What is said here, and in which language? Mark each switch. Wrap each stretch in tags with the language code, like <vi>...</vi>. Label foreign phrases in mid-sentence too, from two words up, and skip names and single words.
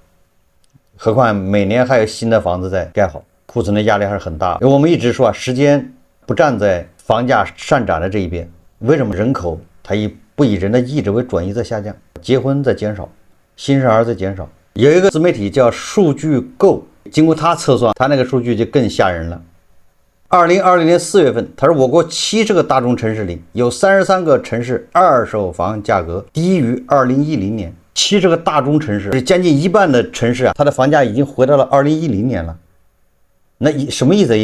<zh>何況每年還有新的房子在蓋好，庫存的壓力還是很大。我們一直說時間不站在房價上漲的這一邊，為什麼人口它不以人的意志為轉移在下降，結婚在減少，新生兒在減少。有一個自媒體叫數據夠，經過他測算，他那個數據就更嚇人了。 2020年4月份，他說我国70个大中城市里有33个城市二手房價格低於2010年。70個大中城市，將近一半的城市啊，它的房價已經回到了2010年了。那什麼意思？</zh>